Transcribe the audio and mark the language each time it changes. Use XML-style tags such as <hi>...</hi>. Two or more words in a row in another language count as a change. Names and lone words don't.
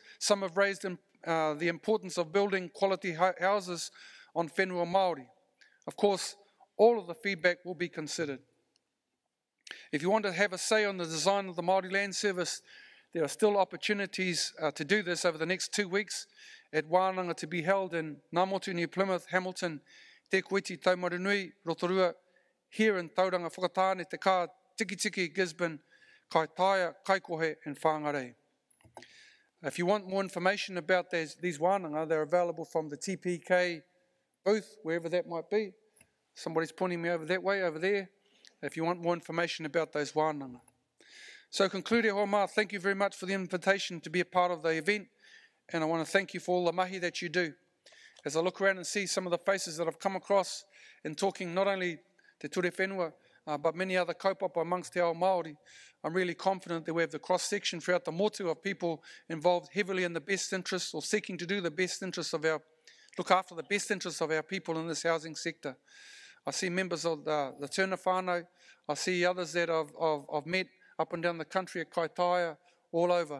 <en>Some have raised the importance of building quality houses on</en> <mi>whenua Māori.</mi> <en>Of course, all of the feedback will be considered. If you want to have a say on the design of the Māori Land Service, there are still opportunities to do this over the next 2 weeks at wānanga to be held in Ngā New Plymouth, Hamilton, Te Kuiti, Taumarunui, Rotorua, here in Tauranga Whakatāne, Te Kā, Tiki, Gisborne, Kaitaia, Kaikohe and Whangarei. If you want more information about these wānanga, they're available from the TPK booth, wherever that might be. Somebody's pointing me over that way, over there. If you want more information about those wānanga. So concluding, Hoa, thank you very much for the invitation to be a part of the event, and I want to thank you for all the mahi that you do. As I look around and see some of the faces that I've come across in talking not only</en> <mi>te ture whenua,</mi> <en>but many other kaupapa amongst</en> <mi>te ao Māori,</mi> <en>I'm really confident that we have the cross-section throughout the motu of people involved heavily in the best interests or seeking to do the best interests of look after the best interests of our people in this housing sector. I see members of the Tērna whānau, I see others that I've met up and down the country at Kaitaia, all over.</en>